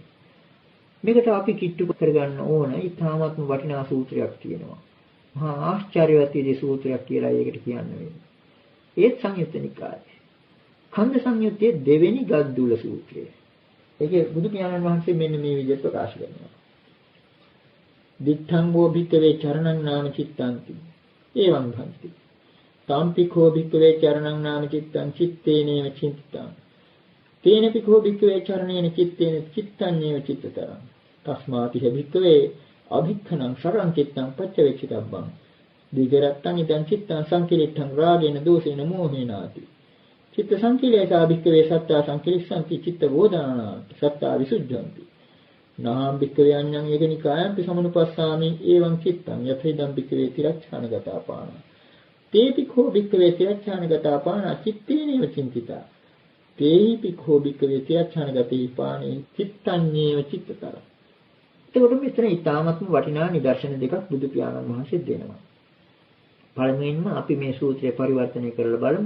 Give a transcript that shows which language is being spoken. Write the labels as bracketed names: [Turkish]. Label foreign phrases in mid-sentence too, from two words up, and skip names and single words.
[Sinhala] මේකට අපි කිට්ටු කරගන්න ඕන ඊටාත්ම වටිනා සූත්‍රයක් තියෙනවා. මහා ආශ්චර්යවත් විදිහේ සූත්‍රයක් කියලා ඒකට කියන්න වෙන්නේ. ඒත් සංයුත්ත නිකායේ. ඛණ්ඩ සංයුත්තේ දෙවෙනි ගද්දුල සූත්‍රය. ඒකේ බුදු පියාණන් වහන්සේ මෙන්න මේ විදිහට ප්‍රකාශ කරනවා. [Pali] දිත්තං වෝ භික්ඛවේ චරණං නාම චිත්තන්ති. එවං භන්ති. තාම්පිකෝ භික්ඛවේ චරණං නාම චිත්තං චිත්තේනේව චිත්තං. තේනපිකෝ භික්ඛවේ චරණේන චිත්තේන චිත්තන්නේව චිත්තතරං. තස්මාති භික්ඛවේ අභික්ඛනං සරං චිත්තං පච්චවේක්ෂිතබ්බං. දීගරත්තං ඉදං චිත්තං සංකිලිට්ඨං රාගේන දෝෂේන මෝහේනාති. චිත්ත සංකිලේසා භික්ඛවේ සත්තා සංකිලිස්සන්ති චිත්ත වෝදානාති සත්තා විසුද්ධන්ති. නාම් භික්ඛවේ අඤ්ඤං ඒකනිකායන්ති සමනුපස්සාමි එවං චිත්තං යතේදම් භික්ඛවේ තිරච්ඡානගතා පාන. තේපිකෝ භික්ඛවේ තිරච්ඡානගතා පාන චිත්තේනේව චින්තිතා. තේපිකෝ භික්ඛවේ තිරච්ඡානගතේ පානේ චිත්තඤ්ඤේව චිත්තතර. [Sinhala] එතකොට මෙතන ඊ타මත්ම වටිනා නිදර්ශන දෙකක් බුදු පියාණන් වහන්සේ දෙනවා. පළමුවෙන්ම අපි මේ සූත්‍රය පරිවර්තනය කරලා බලමු.